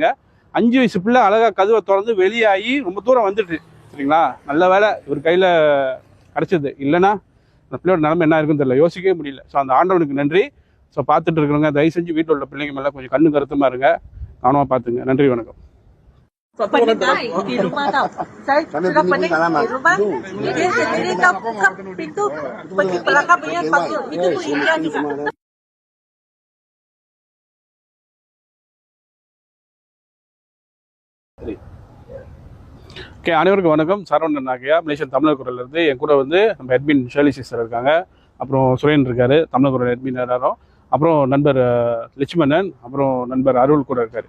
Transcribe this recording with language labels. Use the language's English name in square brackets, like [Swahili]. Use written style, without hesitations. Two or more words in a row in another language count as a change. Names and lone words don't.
[Tamil] 5 வயசு பிள்ளை அழகாக கதவை திறந்து வெளியாகி ரொம்ப தூரம் வந்துட்டு. சரிங்களா? நல்ல வேலை இவர் கையில் கிடச்சிது. இல்லைன்னா அந்த பிள்ளையோட நிலைமை என்ன இருக்குன்னு தெரியல, யோசிக்கவே முடியல. ஸோ அந்த ஆண்டவனுக்கு நன்றி. ஸோ பார்த்துட்டு இருக்கிறவங்க தயவு செஞ்சு வீட்டில் உள்ள பிள்ளைங்க மேலே கொஞ்சம் கண்ணு கருத்துமாக இருங்க, கவனமாக பார்த்துங்க. நன்றி, வணக்கம். [Malay] Pening di rumah tau. Saya sudah pening di rumah. Dia sendiri tak buka pintu. Pergi belakang punya kasut. Itu pun India juga. [Tamil] ஓகே, அனைவருக்கும் வணக்கம். சரவணன் நாகையா, மலேசியன் தமிழர் குரல்லேருந்து. என் கூட வந்து நம்ம அட்மின் ஷேர்லி சிஸ்டர் இருக்காங்க. அப்புறம் சுரேன் இருக்காரு, தமிழர் குரல் அட்மின் எல்லாரும். அப்புறம் நண்பர் லட்சுமணன், அப்புறம் நண்பர் அருள் கூட இருக்காரு.